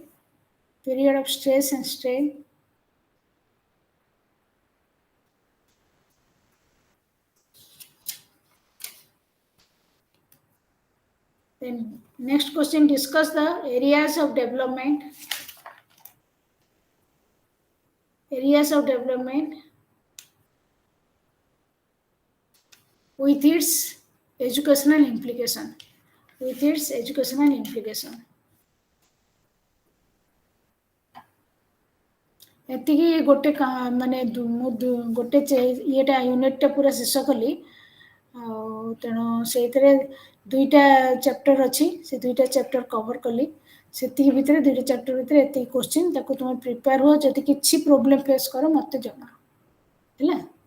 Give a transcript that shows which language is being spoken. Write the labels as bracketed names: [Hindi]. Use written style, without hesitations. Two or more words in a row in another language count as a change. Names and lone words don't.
[English] Period of stress and strain. Then next question, discuss the areas of development. Areas of development with its educational implication. With its educational implication. [Odia] ଏତିକି ଗୋଟେ ମାନେ ଗୋଟେ ଇଏଟା ୟୁନିଟଟା ପୁରା ଶେଷ କଲି ଆଉ ତେଣୁ ସେଇଥିରେ ଦୁଇଟା ଚାପ୍ଟର ଅଛି ସେ ଦୁଇଟା [English] chapter cover [Odia] କଲି ସେତିକି ଭିତରେ ଦୁଇଟା ଚାପ୍ଟର ଭିତରେ ଏତିକି କ୍ୱେଶ୍ଚିନ୍ ତାକୁ ତୁମେ ପ୍ରିପେୟାର ହୁଅ ଯଦି କିଛି [English] problem face [Odia] କର ମୋତେ ଜଣା ହେଲା